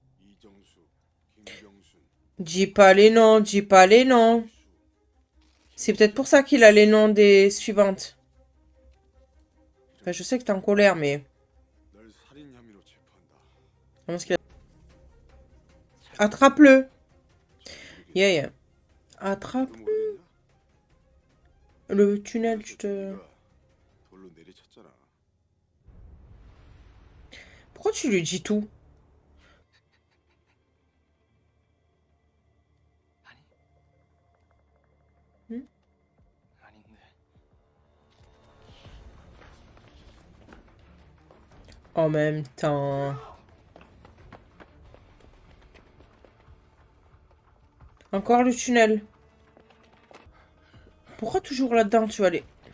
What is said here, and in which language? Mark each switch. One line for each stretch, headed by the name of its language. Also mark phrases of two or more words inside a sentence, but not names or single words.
Korean: 이정수, 김병순,
French: Dis pas les noms, dis pas les noms. C'est peut-être pour ça qu'il a les noms des suivantes. Enfin, je sais que t'es en colère, mais...
Korean: 널 살인 혐의로 체포한다.
French: Comment est-ce qu'il a- Attrape-le. Yeah, yeah. Attrape
Korean: 모르겠냐?
French: le tunnel, je te...
Korean: 네가 돌로 내리쳤잖아.
French: Pourquoi tu lui dis tout?
Korean: 아니. Hmm? 아닌데.
French: En même temps... Encore le tunnel. Pourquoi toujours là-dedans, tu vas aller...